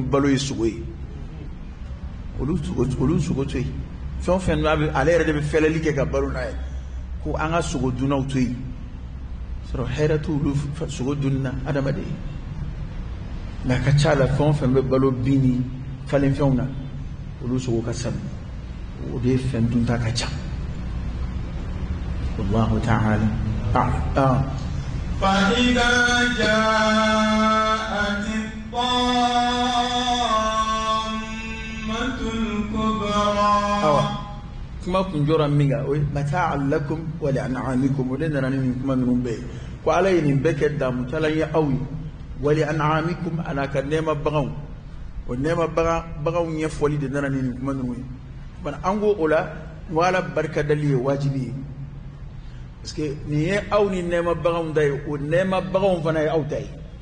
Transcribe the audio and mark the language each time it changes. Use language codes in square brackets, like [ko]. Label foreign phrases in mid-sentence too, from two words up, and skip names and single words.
[bm] balo ye sogo ye olu sogo to yen fɛn o fɛn ale yɛrɛ de bɛ fɛlɛli kɛ ka balo n'a ye ko an ka sogo dunnaw to yen sɔrɔ hɛrɛ t'olu sogo dunni na adamaden nka a ka ca la fɛn o fɛn bɛ balo bin ni falenfɛnw na olu sogo ka sanu o de ye fɛn dunta ka ca [ar] والله تعالى أعلم. فإذا جاءت الطامة الكبرى [bm] kuma kun jɔra min kan o ye [ar] متاعا لكم ولأنعامكم [bm] o de nana ni nin kuma ninnu bɛɛ ye ko ala ye nin bɛɛ kɛ damutalan ye aw ye [ar] ولأنعامكم [bm] a n'a ka nɛɛma baganw o nɛɛma baganw ɲɛfɔli de nana ni nin kuma ninnu ye bana an ko o la ko ala barikadali ye wajibi ye [fr] parce que [bm] nin ye aw ni nɛɛma baganw ta ye o nɛɛma baganw fana ye aw ta ye